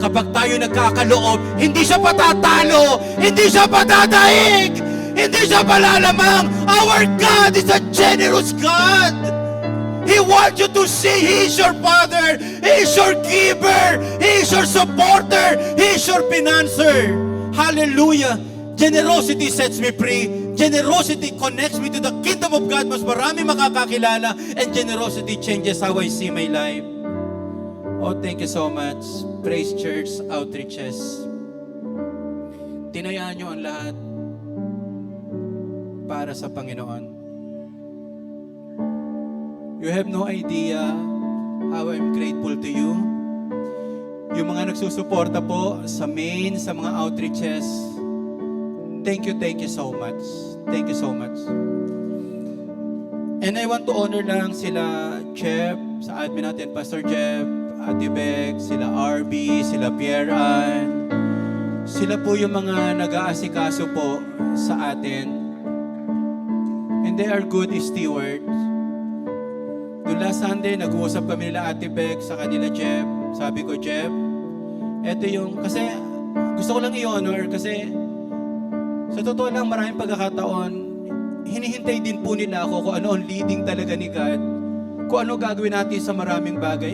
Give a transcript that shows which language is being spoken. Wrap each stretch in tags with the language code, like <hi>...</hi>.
<tl>Kapag tayo nagkakaloob, hindi siya patatalo, hindi siya patataig, hindi siya palalamang.</tl> <en>Our God is a generous God. He wants you to see He is your Father, He is your giver, He is your supporter, He is your financer. Hallelujah! Generosity sets me free. Generosity connects me to the kingdom of God.</en> <tl>Mas marami makakakilala.</tl> <en>And generosity changes how I see my life. Oh, thank you so much. Praise Church Outreaches.</en> <tl>Tinayaan nyo ang lahat para sa Panginoon.</tl> <en>You have no idea how I'm grateful to you.</en> <tl>Yung mga nagsusuporta po sa main, sa mga outreaches,</tl> <en>thank you so much. Thank you so much. And I want to honor lang sila Jeff, sa admin natin, Pastor Jeff, Ate Beg, sila RB, sila Pierre Ann.</en> <tl>Sila po yung mga nag-aasikaso po sa atin.</tl> <en>And they are good stewards.</en> <tl>Noong last Sunday, nag-uusap kami nila Ate Beg sa kanila Jeff. Sabi ko, Jeff, eto yung, kasi gusto ko lang i-honor kasi sa totoo lang, maraming pagkakataon, hinihintay din po nila ako kung ano ang leading talaga ni God, kung ano gagawin natin sa maraming bagay.</tl>